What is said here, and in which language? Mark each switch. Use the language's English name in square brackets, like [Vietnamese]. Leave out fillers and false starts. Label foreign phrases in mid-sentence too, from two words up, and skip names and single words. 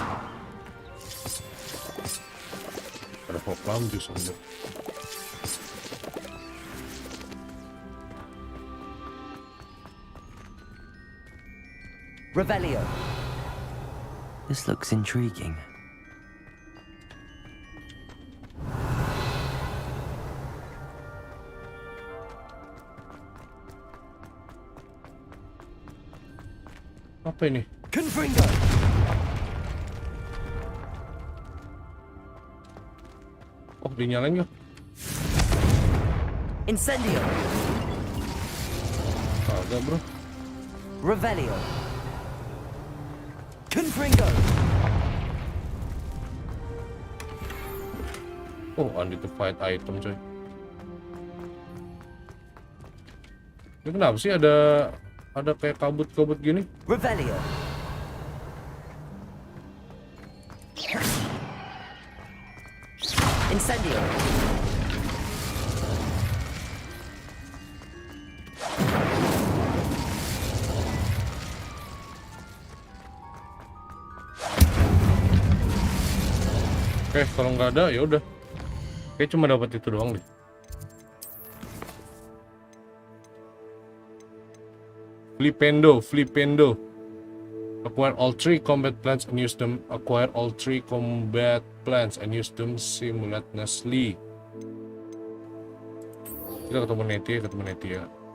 [Indonesian] Ada hoklam jus aja. Revelio. [English] This looks intriguing. [Indonesian] Apa ini? Confringo. Oh, dinyalain nggak? Incendio. Kagak bro. Revelio. Confringo. [English] Oh, unidentified item coy. [Indonesian] Ini kenapa sih ada kayak kabut-kabut gini? Revelio. Incendio. Oke, kalau nggak ada ya udah. Oke, cuma dapat itu doang deh. Flipendo. [English] Acquire all 3 combat plants and use them. Acquire all 3 combat plants and use them simultaneously. [Indonesian] Kita ketemu Neti ya.